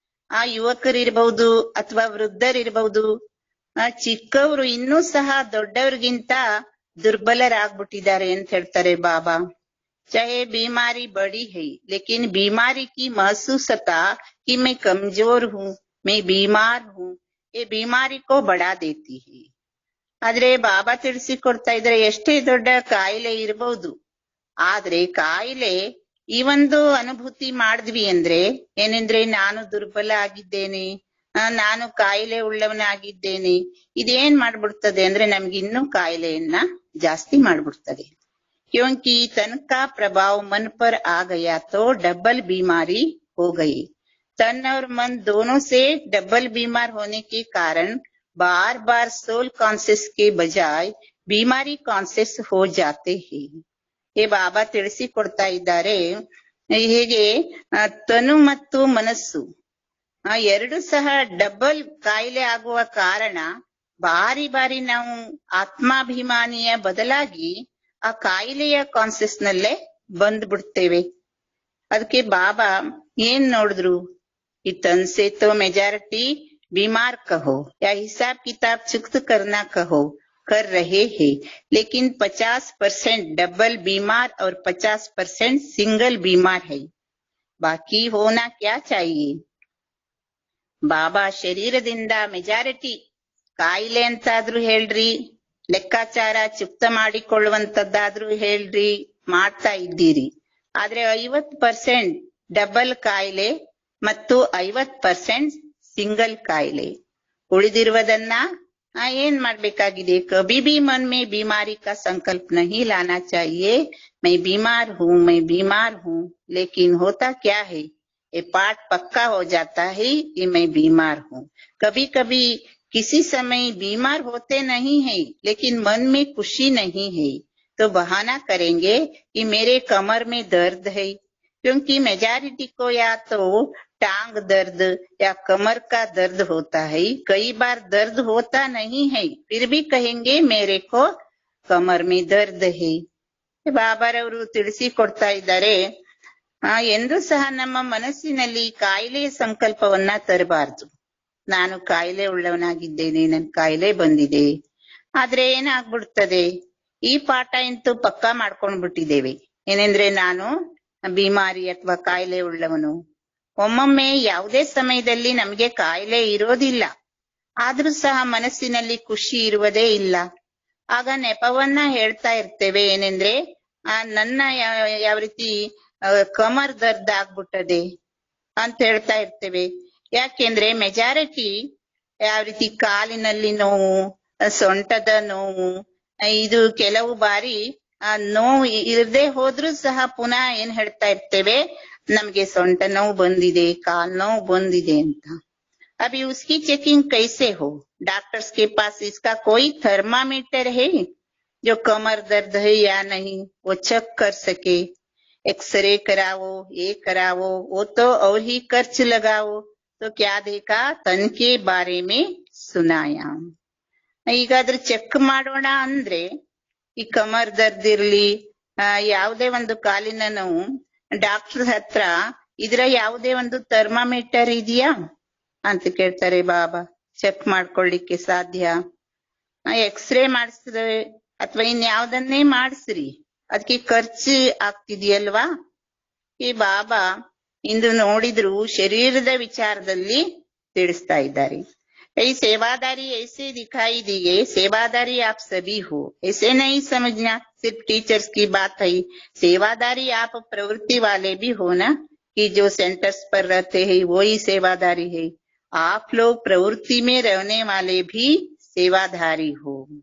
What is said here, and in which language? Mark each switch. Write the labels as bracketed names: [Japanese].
[Kannada] ಆ ಯುವಕರಿರ್ಬಹುದು ಅಥವಾ ವೃದ್ಧರಿರ್ಬಹುದು, ಚಿಕ್ಕವರು ಇನ್ನೂ ಸಹ ದೊಡ್ಡವ್ರಿಗಿಂತ ದುರ್ಬಲರಾಗ್ಬಿಟ್ಟಿದ್ದಾರೆ ಅಂತ ಹೇಳ್ತಾರೆ ಬಾಬಾ. [Hindi] चाहे बीमारी बड़ी है लेकिन बीमारी की महसूसता कि मैं कमजोर हूँ, मैं बीमार हूँ, ये बीमारी को बढ़ा देती है. [Kannada] ಆದ್ರೆ ಬಾಬಾ ತಿಳಿಸಿಕೊಡ್ತಾ ಇದ್ರೆ, ಎಷ್ಟೇ ದೊಡ್ಡ ಕಾಯಿಲೆ ಇರಬಹುದು, ಆದ್ರೆ ಕಾಯಿಲೆ ಈ ಒಂದು ಅನುಭೂತಿ ಮಾಡಿದ್ವಿ ಅಂದ್ರೆ, ಏನೆಂದ್ರೆ ನಾನು ದುರ್ಬಲ ಆಗಿದ್ದೇನೆ, ನಾನು ಕಾಯಿಲೆ ಉಳ್ಳವನಾಗಿದ್ದೇನೆ, ಇದೇನ್ ಮಾಡ್ಬಿಡ್ತದೆ ಅಂದ್ರೆ ನಮ್ಗೆ ಇನ್ನೂ ಕಾಯಿಲೆಯನ್ನ ಜಾಸ್ತಿ ಮಾಡ್ಬಿಡ್ತದೆ. [Hindi] क्योंकि तन का प्रभाव मन पर आ गया तो डबल बीमारी हो गई। तन और मन दोनों से डबल बीमार होने के कारण बार बार सोल कॉन्शियस के बजाय बीमारी कॉನ್ಶಿಯಸ್ हो जाते हैं। [Kannada] ये ಬಾಬಾ ತಿಳಿಸಿಕೊಡ್ತಾ ಇದ್ದಾರೆ, ಹೇಗೆ ತನು ಮತ್ತು ಮನಸ್ಸು ಎರಡು ಸಹ ಡಬಲ್ ಕಾಯಿಲೆ ಆಗುವ ಕಾರಣ ಬಾರಿ ಬಾರಿ ನಾವು ಆತ್ಮಾಭಿಮಾನಿಯ ಬದಲಾಗಿ ಆ ಕಾಯಿಲೆಯ ಕಾನ್ಶಿಯಸ್ ನಲ್ಲೇ ಬಂದ್ಬಿಡ್ತೇವೆ। ಅದಕ್ಕೆ ಬಾಬಾ ಏನ್ ನೋಡಿದ್ರು, ಈ [Hindi] तन से तो मेजॉरिटी बीमार कहो या हिसाब किताब चुक्त करना कहो कर रहे हैं, लेकिन 50% डबल बीमार और 50% सिंगल बीमार है। बाकी होना क्या चाहिए? [Kannada] ಬಾಬಾ ಶರೀರದಿಂದ ಮೆಜಾರಿಟಿ ಕಾಯಿಲೆ ಅಂತಾದ್ರೂ ಹೇಳ್ರಿ, ಲೆಕ್ಕಾಚಾರ ಚುಕ್ತ ಮಾಡಿಕೊಳ್ಳುವಂತದ್ದಾದ್ರೂ ಹೇಳ್ರಿ, ಮಾಡ್ತಾ ಇದ್ದೀರಿ। ಆದ್ರೆ 50% ಡಬಲ್ ಕಾಯಿಲೆ ಮತ್ತು 50% ಸಿಂಗಲ್ ಕಾಯಿಲೆ। ಉಳಿದಿರುವುದನ್ನ ಏನ್ ಮಾಡ್ಬೇಕಾಗಿದೆ? [Hindi] ಕभी भी मन में बीमारी का संकल्प नहीं लाना चाहिए। मैं बीमार हूँ, लेकिन होता क्या है, ये पाठ पक्का हो जाता है कि मैं बीमार हूँ। कभी कभी किसी समय बीमार होते नहीं है, लेकिन मन में खुशी नहीं है, तो बहाना करेंगे कि मेरे कमर में दर्द है, क्योंकि मेजॉरिटी को या तो टांग दर्द या कमर का दर्द होता है। कई बार दर्द होता नहीं है, फिर भी कहेंगे मेरे को कमर में दर्द है। [Kannada] ಬಾಬಾರವರು ತಿಳಿಸಿಕೊಡ್ತಾ ಇದ್ದಾರೆ, ಎಂದೂ ಸಹ ನಮ್ಮ ಮನಸ್ಸಿನಲ್ಲಿ ಕಾಯಿಲೆಯ ಸಂಕಲ್ಪವನ್ನ ತರಬಾರದು। ನಾನು ಕಾಯಿಲೆ ಉಳ್ಳವನಾಗಿದ್ದೇನೆ, ನನ್ ಕಾಯಿಲೆ ಬಂದಿದೆ। ಆದ್ರೆ ಏನಾಗ್ಬಿಡ್ತದೆ, ಈ ಪಾಠ ಅಂತೂ ಪಕ್ಕಾ ಮಾಡ್ಕೊಂಡ್ಬಿಟ್ಟಿದ್ದೇವೆ, ಏನೆಂದ್ರೆ ನಾನು ಬಿಮಾರಿ ಅಥವಾ ಕಾಯಿಲೆ ಉಳ್ಳವನು। ಒಮ್ಮೊಮ್ಮೆ ಯಾವುದೇ ಸಮಯದಲ್ಲಿ ನಮ್ಗೆ ಕಾಯಿಲೆ ಇರೋದಿಲ್ಲ, ಆದ್ರೂ ಸಹ ಮನಸ್ಸಿನಲ್ಲಿ ಖುಷಿ ಇರುವುದೇ ಇಲ್ಲ। ಆಗ ನೆಪವನ್ನ ಹೇಳ್ತಾ ಇರ್ತೇವೆ, ಏನೆಂದ್ರೆ ನನ್ನ ಯಾವ ರೀತಿ ಕಮರ್ ದರ್ದ್ ಆಗ್ಬಿಟ್ಟದೆ ಅಂತ ಹೇಳ್ತಾ ಇರ್ತೇವೆ। ಯಾಕೆಂದ್ರೆ ಮೆಜಾರಿಟಿ ಯಾವ ರೀತಿ ಕಾಲಿನಲ್ಲಿ ನೋವು, ಸೊಂಟದ ನೋವು, ಇದು ಕೆಲವು ಬಾರಿ ನೋವು ಇರದೆ ಹೋದ್ರೂ ಸಹ ಪುನಃ ಏನ್ ಹೇಳ್ತಾ ಇರ್ತೇವೆ, ನಮ್ಗೆ ಸೊಂಟ ನೋವು ಬಂದಿದೆ, ಕಾಲ್ ನೋವು ಬಂದಿದೆ ಅಂತ। [Hindi] अभी उसकी चेकिंग कैसे हो? डॉक्टर्स के पास इसका कोई थर्मामीटर है जो कमर दर्द है या नहीं वो चेक कर सके? एक्सरे कराओ, ये कराओ, वो तो और ही खर्च लगाओ। तो क्या देखा, तन के बारे में सुनाया। [Kannada] ಈಗಾದ್ರೂ ಚೆಕ್ ಮಾಡೋಣ ಅಂದ್ರೆ ಈ ಕಮರ್ ದರ್ದ್ ಇರ್ಲಿ, ಯಾವುದೇ ಒಂದು ಕಾಲಿನ ನೋವು, ಡಾಕ್ಟರ್ ಹತ್ರ ಇದರ ಯಾವುದೇ ಒಂದು ಥರ್ಮಾಮೀಟರ್ ಇದೆಯಾ ಅಂತ ಕೇಳ್ತಾರೆ ಬಾಬಾ। ಚೆಕ್ ಮಾಡ್ಕೊಳ್ಳಿಕ್ಕೆ ಸಾಧ್ಯ? ಎಕ್ಸ್ರೇ ಮಾಡಿಸಿದ್ರೆ ಅಥವಾ ಇನ್ಯಾವುದನ್ನೇ ಮಾಡಿಸ್ರಿ, ಅದಕ್ಕೆ ಖರ್ಚು ಆಗ್ತಿದೆಯಲ್ವಾ? ಈ ಬಾಬಾ ಇಂದು ನೋಡಿದ್ರು ಶರೀರದ ವಿಚಾರದಲ್ಲಿ ತಿಳಿಸ್ತಾ ಇದ್ದಾರೆ। [Hindi] ಈ सेवादारी ऐसे दिखाई दिए, सेवादारी आप सभी हो, ऐसे नहीं समझना सिर्फ टीचर्स की बात है। सेवादारी आप प्रवृत्ति वाले भी हो ना, कि जो सेंटर्स पर रहते हैं वो ही सेवादारी है। आप लोग प्रवृत्ति में रहने वाले भी सेवाधारी हो।